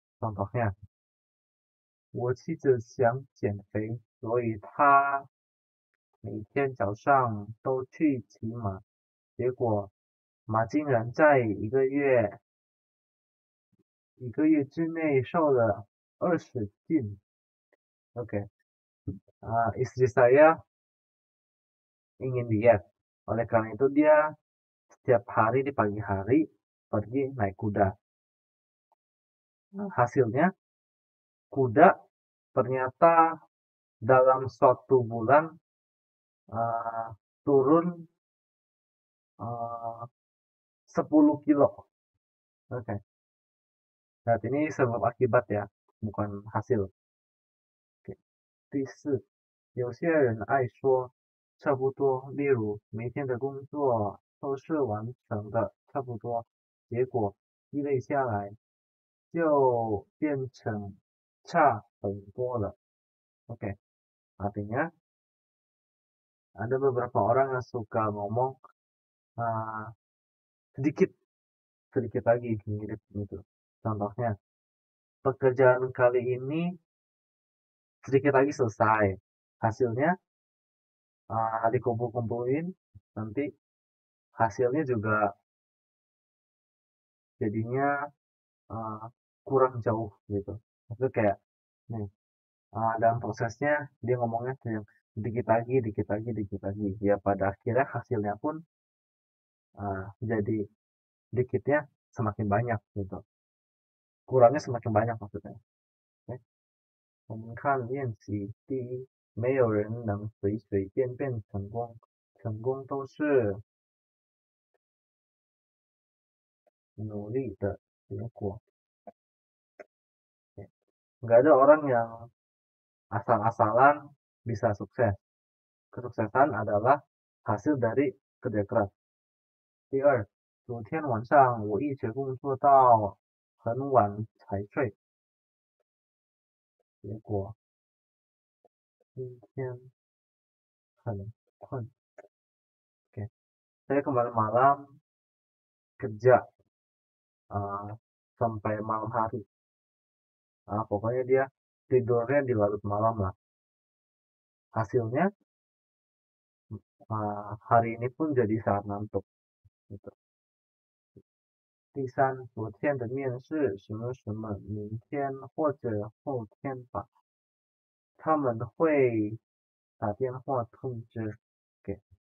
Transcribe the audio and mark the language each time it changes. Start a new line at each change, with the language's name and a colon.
Indonesian: Contohnya,
Chinese: 我妻子想减肥，所以她每天早上都去骑马，结果马竟然在一个月之内瘦了20斤。
Indonesian: Oke, istri saya ingin diet, oleh karena itu dia setiap hari di pagi hari pergi naik kuda. Hasilnya kuda ternyata dalam suatu bulan turun 10 kilo. Oke. Nah, ini sebab akibat ya, bukan hasil. Oke.
Chinese: 第四，有些人爱说差不多，例如每天的工作都是完成的差不多，结果积累下来就变成差很多了。
Indonesian: Oke, artinya ada beberapa orang yang suka ngomong sedikit sedikit lagi mirip gitu. Contohnya, pekerjaan kali ini sedikit lagi selesai. Hasilnya dikumpul-kumpulin, nanti hasilnya juga jadinya kurang jauh gitu. Maksudnya kayak nih, dalam prosesnya dia ngomongnya yang dikit lagi, dikit lagi, dikit lagi. Ya pada akhirnya hasilnya pun jadi dikitnya semakin banyak gitu. Kurangnya semakin banyak maksudnya. Okay?
Chinese: 我们看练习第一，没有人能随随便便成功，成功都是努力的结果。
Indonesian: Nggak ada orang yang asal-asalan bisa sukses. Kesuksesan adalah hasil dari kerja keras.
Chinese: 第二，昨天晚上我一直工作到很晚才睡，结果今天很困。
Indonesian: Oke, saya kemarin malam kerja sampai malam hari. Pokoknya dia tidurnya di larut malam lah. Hasilnya hari ini pun jadi sangat ngantuk. Gitu.
Chinese: 第三，昨天的面试什么什么，明天或者后天吧，他们会打电话通知给。